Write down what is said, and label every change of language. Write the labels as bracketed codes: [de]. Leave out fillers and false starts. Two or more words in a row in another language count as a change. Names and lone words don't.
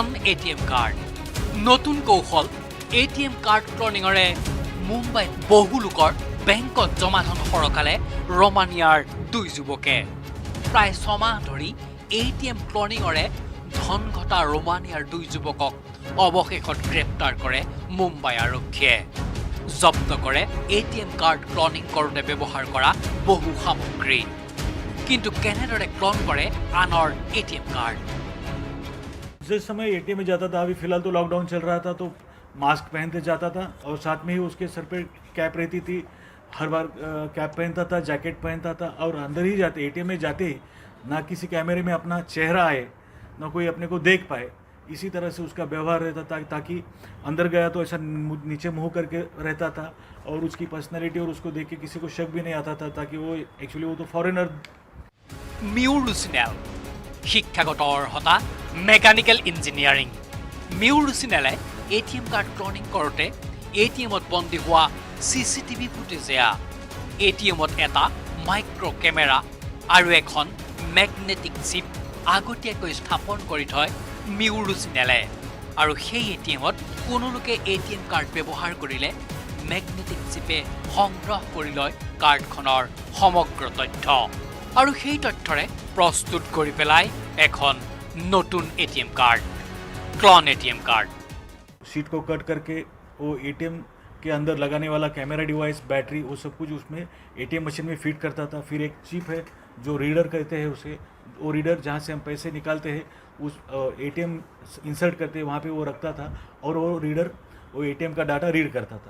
[en] ATM card [as] নতুন কৌশল [en] ATM card [as] ক্লনিঙৰে মুম্বাইত বহু লোকৰ বেংকত জমা ধন সৰকালে ৰোমানিয়াৰ দুই যুৱকে প্ৰায় 6 মাহ ধৰি ATM ক্লনিঙৰে ধন ঘটা ৰোমানিয়াৰ দুই যুৱকক অৱশেষত গ্ৰেপ্তাৰ কৰে মুম্বাই আৰক্ষীয়ে জব্দ কৰে [en] ATM card cloning [as] কৰোঁতে ব্যৱহাৰ কৰা বহু সামগ্ৰী কিন্তু কেনেদৰে ক্লন কৰে আনৰ [en] ATM card [hi] जिस समय ATM में जाता था अभी फिलहाल तो लॉकडाउन चल रहा था तो मास्क पहनते जाता था और साथ में ही उसके सर पे कैप रहती थी, हर बार कैप पहनता था, जैकेट पहनता था और अंदर ही जाते एटीएम में जाते ही ना किसी कैमरे में अपना चेहरा आए, ना कोई अपने को देख पाए, इसी तरह से उसका व्यवहार रहता था, ताकि अंदर गया तो ऐसा नीचे मुँह करके रहता था और उसकी पर्सनैलिटी और उसको देख के किसी को शक भी नहीं आता था, ताकि वो एक्चुअली वो तो फॉरेनर। [as] মিউৰ ৰুচিনেল শিক্ষাগত অৰ্হতা [en] mechanical engineering. [as] মিউৰ ৰুচিনেলে [en] ATM card cloning [as] কৰোঁতে ATMত বন্দী হোৱা [en] CCTV footage [as] এয়া। ATMত এটা [en] micro camera [as] আৰু এখন [en] magnetic chip [as] আগতীয়াকৈ স্থাপন কৰি থয় মিউৰ ৰুচিনেলে। আৰু সেই ATMত কোনো লোকে [en] ATM card [as] ব্যৱহাৰ কৰিলে মেগনেটিক চিপে সংগ্ৰহ কৰি লয় কাৰ্ডখনৰ সমগ্ৰ তথ্য আৰু সেই তথ্যৰে প্ৰস্তুত কৰি পেলাই এখন নতুন [en] ATM card, clone ATM card. [hi] शीट को कट करके वो ATM के अंदर लगाने वाला [en] camera device, [hi] बैटरी, वो सब कुछ उसमें [en] ATM machine [hi] में फिट करता था। फिर एक चिप है जो रीडर कहते हैं उसे, वो रीडर जहाँ से हम पैसे निकालते हैं उस [en] ATM insert [hi] करते हैं वहाँ पे वो रखता था और वो रीडर वो ATM का डाटा रीड करता था।